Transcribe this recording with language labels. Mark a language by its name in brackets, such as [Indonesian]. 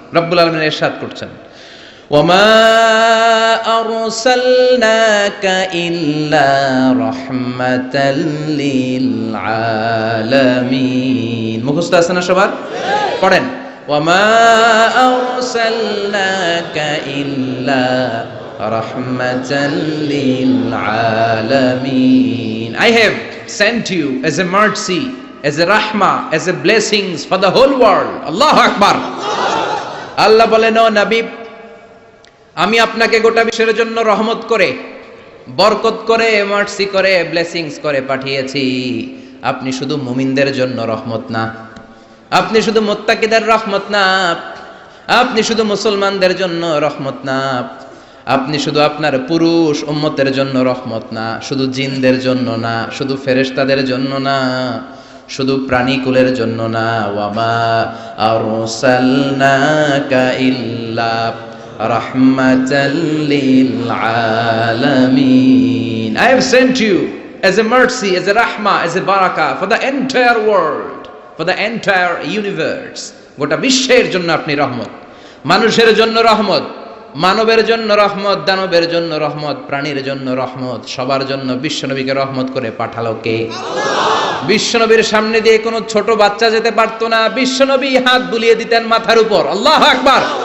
[Bangla] রব্বুল আলামিন ইরশাদ করছেন, [Arabic] ওয়ামা আরসালনাকা ইল্লা রাহমাতাল লিল আলামিন। [Bangla] মুখস্থ আছে না সবার? [Arabic] পড়েন, ওয়ামা আরসালনাকা ইল্লা রাহমাতাল লিল আলামিন। [English] I have sent you as a mercy, as a rahmah, as a blessings for the whole world. [Arabic] Allahu Akbar. [Bangla] আল্লাহ বলেন, ও নবী, আমি আপনাকে গোটা বিশ্বের জন্য রহমত করে, বরকত করে, মার্সি করে, ব্লেসিংস করে পাঠিয়েছি। আপনি শুধু মুমিনদের জন্য রহমত না, আপনি শুধু মুত্তাকিদের রহমত না, আপনি শুধু মুসলমানদের জন্য রহমত না, আপনি শুধু আপনার পুরুষ উম্মতের জন্য রহমত না, শুধু জিনদের জন্য না, শুধু ফেরেশতাদের জন্য না, শুধু প্রাণীকুলের জন্য না। [Arabic] ওয়ামা আরসালনাকা ইল্লা রাহমাতাল লিল আলামিন। [English] I have sent you as a mercy, as a rahmah, as a barakah for the entire world, for the entire universe. [Bangla] গোটা বিশ্বের জন্য আপনি রহমত, মানুষের জন্য রহমত, মানবের জন্য রহমত, দানবের জন্য রহমত, প্রাণীর জন্য রহমত, সবার জন্য বিশ্বনবীকে রহমত করে পাঠালো কে? বিশ্বনবীর সামনে দিয়ে কোনো ছোট বাচ্চা যেতে পারতো না, বিশ্বনবী হাত বুলিয়ে দিতেন মাথার উপর। আল্লাহু আকবার।